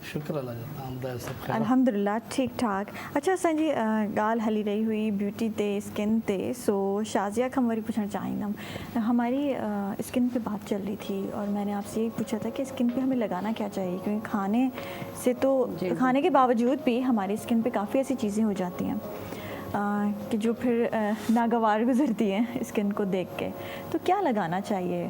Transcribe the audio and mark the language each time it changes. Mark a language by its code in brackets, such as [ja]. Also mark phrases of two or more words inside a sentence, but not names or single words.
[sd] शुक्र अल्लाह जो आमदार सब खैर [ur] الحمدللہ ٹھیک ٹھاک اچھا [sd] असांजी ॻाल्हि हली रही हुई ब्यूटी ते स्किन ते सो शाज़िया खां वरी पुछणु चाहींदमि [ur] ہماری سکن پہ بات چل رہی تھی اور میں نے آپ سے یہی پوچھا تھا کہ سکن پہ ہمیں لگانا کیا چاہیے کیونکہ کھانے سے تو کھانے کے باوجود بھی ہماری سکن پہ کافی ایسی چیزیں ہو جاتی ہیں کہ جو پھر ناگوار گزرتی ہیں سکن کو دیکھ کے تو کیا لگانا چاہیے.